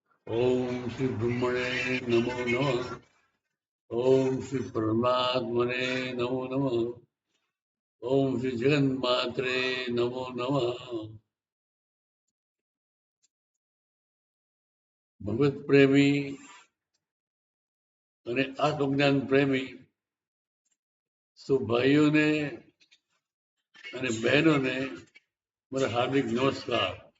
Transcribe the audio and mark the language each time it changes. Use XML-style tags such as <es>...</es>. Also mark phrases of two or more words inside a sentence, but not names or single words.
<sa>ओम श्री ब्रह्मणे नमो नमः। ओम श्री परमात्मने नमो नमः। ओम श्री जगन्मात्रे नमो नमः।</sa> <gu>ભગવત પ્રેમી અને આત્મજ્ઞાન પ્રેમી સૌ ભાઈઓને અને બહેનોને મારા હાર્દિક નમસ્કાર.</gu>